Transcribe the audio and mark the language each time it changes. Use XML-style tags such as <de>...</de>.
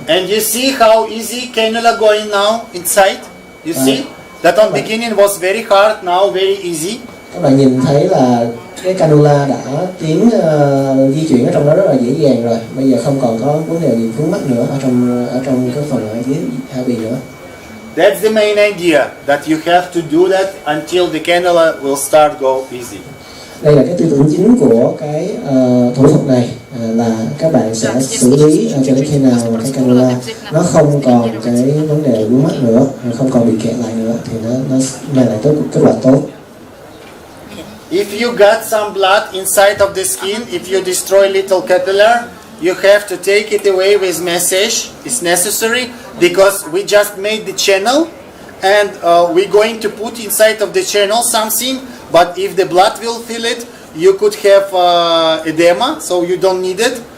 <en>And you see how easy cannula going now inside? You see that on beginning was very hard, now very easy.</en> <vi>Các bạn nhìn thấy là cái cannula đã tiến di chuyển ở trong đó rất là dễ dàng rồi. Bây giờ không còn có vấn đề gì vướng mắc nữa ở trong cái phần ở dưới hạ bì nữa.</vi> <en>That's the main idea, that you have to do that until the cannula will start go easy.</en> <vi>Đây là cái tư tưởng chính của cái thủ thuật này, là các bạn sẽ xử lý cho đến khi nào mà cái cannula nó không còn cái vấn đề vướng mắc nữa, không còn bị kẹt lại nữa thì nó mang lại kết quả tốt.</vi> <en>If you got some blood inside of the skin, if you destroy little capillary, you have to take it away with massage. It's necessary because we just made the channel, and we're going to put inside of the channel something. But if the blood will fill it, you could have edema, so you don't need it.</en>